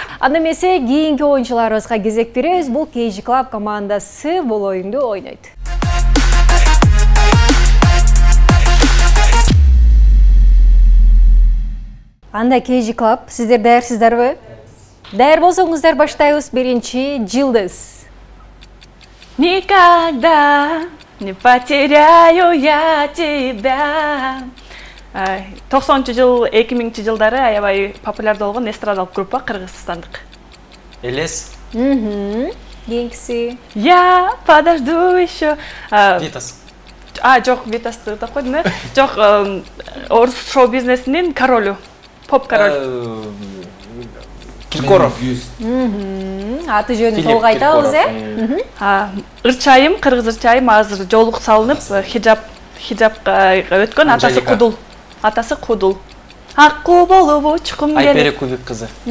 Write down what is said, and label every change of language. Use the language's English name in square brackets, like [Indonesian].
[Kyrgyz] Анда эмесе кийинки оюнчуларыбызга кезек беребиз. Бул KG Club командасы бул оюнду ойнойт. Анда KG Club, сиздер даярсыздарбы? Даяр болсоңуздар баштайбыз. Биринчи жылдыз. [Russian] Никогда не потеряю я тебя. [Kyrgyz] 90-жыл, 2000 жылдары аябай популярдуу болгон эстрадалык группа кыргызстандык. Элес. Кийинкиси. [Russian] Я подожду еще. [Kyrgyz] Витас. Жок, Витасты да койдум, э? Жок, орус шоу-бизнесинин королу. [Russian] Поп король. [Kyrgyz] Киркоров. Аты жөнүн толук айтабыз, э? Ырчайым, кыргыз ырчайым азыр жолук салынып, хиджабка өткөн, атасы Кудул. Акку болуп учкум келип. Айпере Кубик кызы.